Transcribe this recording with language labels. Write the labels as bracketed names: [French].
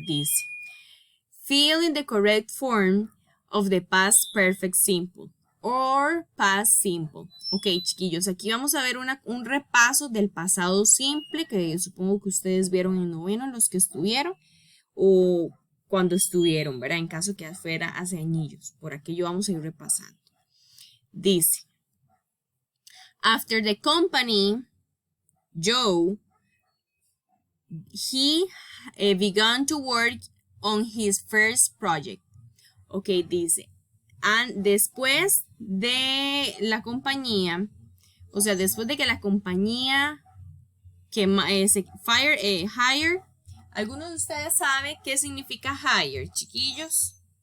[English] Dice, fill in the correct form of the past perfect simple or past simple. [Spanish] Ok, chiquillos, aquí vamos a ver un repaso del pasado simple que supongo que ustedes vieron en noveno, los que estuvieron, o cuando estuvieron, ¿verdad? En caso que fuera hace añillos. Por aquí vamos a ir repasando. [English] Dice, after the company, Joe, he began to work on his first project. [Spanish] Ok, dice, después de la compañía, o sea, después de que la compañía que hire, ¿algunos de ustedes saben qué significa hire, chiquillos?